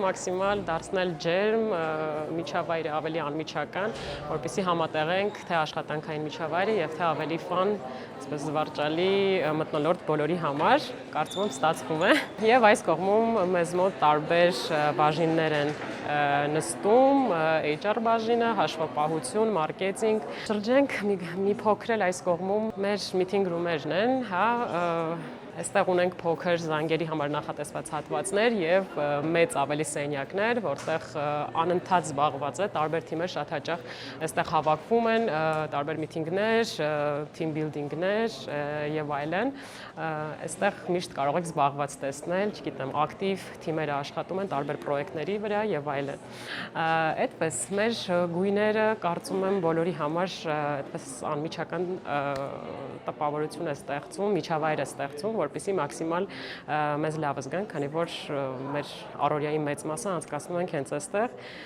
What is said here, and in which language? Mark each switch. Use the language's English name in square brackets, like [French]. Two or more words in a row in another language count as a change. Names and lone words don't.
[Armenian] մաքսիմալ դարձնել ջերմ, միջավայրը ավելի անմիջական, որպեսզի համատեղենք թե աշխատանքային միջավայրը եւ թե ավելի ֆան, այսպես զվարճալի մթնոլորտ բոլորի համար, կարծում եմ ստացվում է։ Եվ այս կողմում մեզ մոտ տարբեր բաժիններ են նստում, HR բաժինը, հաշվապահություն, մարքեթինգ։ Շրջենք մի փոքր էլ այս կողմում մեր [English] meeting room- [Armenian] երն են, հա, այստեղ ունենք փոքր զանգերի համար նախատեսված հատվածներ եւ մեծ ավելի սենյակներ, որտեղ անընդհատ զբաղված է, տարբեր թիմեր շատ հաճախ այստեղ հավաքվում են, տարբեր միտինգներ, [English] team building- [Armenian] ներ եւ այլն։ Այստեղ միշտ կարող եք զբաղված տեսնել, չգիտեմ, ակտիվ թիմերը աշխատում են տարբեր պրոյեկտների վրա եւ այլն։ Այդպես մեր գույները կարծում եմ բոլորի համար այդպես անմիջական տպավորություն է ստեղծում, միջավայր է ստեղծում, որպեսզի մաքսիմալ մեզ լավ զգան, քանի որ մեր առօրյայի մեծ մասը անցկացնում ենք հենց այստեղ